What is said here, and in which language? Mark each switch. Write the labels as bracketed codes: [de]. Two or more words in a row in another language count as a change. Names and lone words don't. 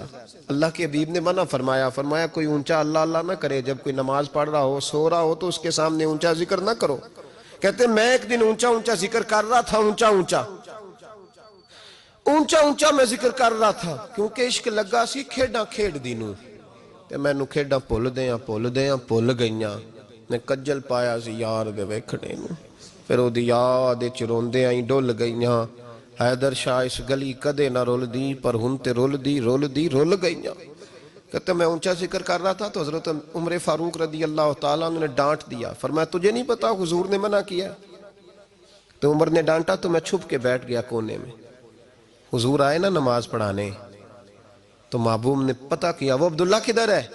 [ur] اللہ کے حبیب نے منع فرمایا کوئی اونچا اللہ اللہ نہ کرے، جب کوئی نماز پڑھ رہا ہو سو رہا ہو تو اس کے سامنے اونچا ذکر نہ کرو۔ کہتے میں ایک دن اونچا ذکر کر رہا تھا، اونچا میں ذکر کر رہا تھا، کیونکہ [pa] عشق لگا سی کھیڑاں کھیڑ دینوں تے میں نو کھیڑاں پھول گئیاں۔ میں کجل پایا سی یار دے ویکھنے نوں، پھر او دی یاد وچ روندے آئی ڈول گئیاں۔ حیدر شاہ اس گلی کدے نہ رول دی، پر ہن تے رول گئیاں۔ [ur] کہتے میں اونچا ذکر کر رہا تھا تو حضرت عمر فاروق [ar] رضی اللہ تعالیٰ [ur] نے ڈانٹ دیا، فرمایا تجھے نہیں پتا حضور نے منع کیا؟ تو عمر نے ڈانٹا تو میں چھپ کے بیٹھ گیا کونے میں۔ حضور آئے نا نماز پڑھانے تو محبوب نے پتہ کیا وہ عبداللہ کدھر ہے؟